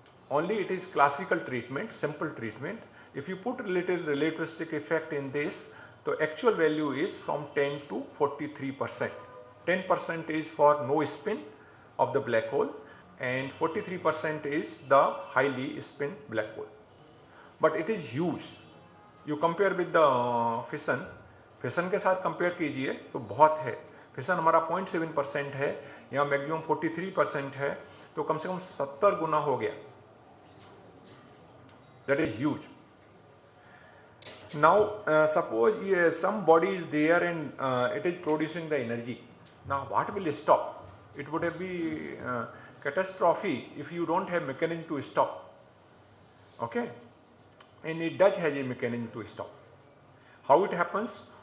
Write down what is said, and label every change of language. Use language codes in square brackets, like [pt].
[en] Only it is classical treatment, simple treatment. If you put relativistic effect in this, the actual value is from 10 to 43%. 10% is for no spin of the black hole and 43% is the highly spin black hole. But it is huge. You compare with the fission. [hi] Fission के साथ compare कीजिए तो बहुत है. Fission हमारा 0.7% है, यहाँ maximum 43% है, तो कम से कम 70 गुना हो गया. [en] That is huge. Now suppose some body is there and it is producing the energy. Now what will stop? It would have been catastrophe if you don't have mechanism to stop. Okay, and it does have a mechanism to stop. How it happens?